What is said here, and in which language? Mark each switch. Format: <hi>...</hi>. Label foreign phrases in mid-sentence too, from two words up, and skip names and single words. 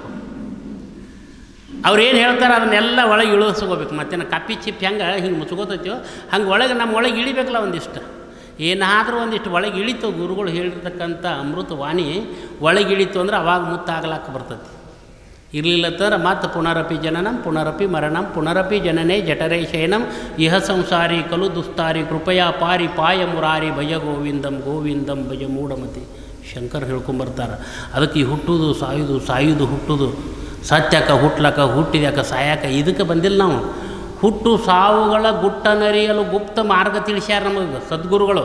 <kn>ಅವ್ರೇನು ಹೇಳ್ತಾರೆ ಅದನ್ನೆಲ್ಲ ಒಳಗೆ ಇಳಿಸ್ಕೋಬೇಕು. ಮತ್ತೇನು ಕಪ್ಪಿ ಚಿಪ್ ಹಿಂಗೆ ಮುಚ್ಕೋತೈತೋ ಹಂಗೆ ಒಳಗೆ ನಮ್ಮ ಒಳಗೆ ಇಳಿಬೇಕಲ್ಲ. ಒಂದಿಷ್ಟು ಏನಾದರೂ ಒಂದಿಷ್ಟು ಒಳಗೆ ಇಳಿತು, ಗುರುಗಳು ಹೇಳಿರ್ತಕ್ಕಂಥ ಅಮೃತ ವಾಣಿ ಒಳಗೆ ಇಳಿತು ಅಂದ್ರೆ ಅವಾಗ ಮುತ್ತಾಗ್ಲಾಕ ಬರ್ತೈತಿ. ಇರಲಿಲ್ಲತ್ತಂದ್ರೆ ಮತ್ತು</kn> <sa>ಪುನರಪಿ ಜನನಂ ಪುನರಪಿ ಮರಣಂ ಪುನರಪಿ ಜನನೇ ಜಠರೇ ಶಯನಂ ಇಹ ಸಂಸಾರಿ ಕಲು ದುಸ್ತಾರಿ ಕೃಪಯಾ ಪಾರಿ ಪಾಯ ಮುರಾರಿ ಭಯ ಗೋವಿಂದಂ ಗೋವಿಂದಂ ಭಯ ಮೂಢಮತಿ.</sa> <kn>ಶಂಕರ್ ಹೇಳ್ಕೊಂಬರ್ತಾರೆ. ಅದಕ್ಕೆ ಈ ಹುಟ್ಟುವುದು ಸಾಯುವುದು ಹುಟ್ಟುವುದು, ಸತ್ಯಕ್ಕೆ ಹುಟ್ಲಕ್ಕ ಹುಟ್ಟಿದ್ಯಾಕ ಸಾಯಕ ಇದಕ್ಕೆ ಬಂದಿಲ್ಲ ನಾವು. ಹುಟ್ಟು ಸಾವುಗಳ ಗುಟ್ಟನರಿಯಲು ಗುಪ್ತ ಮಾರ್ಗ ತಿಳಿಸ್ಯಾರ ನಮಗೆ ಸದ್ಗುರುಗಳು.</kn>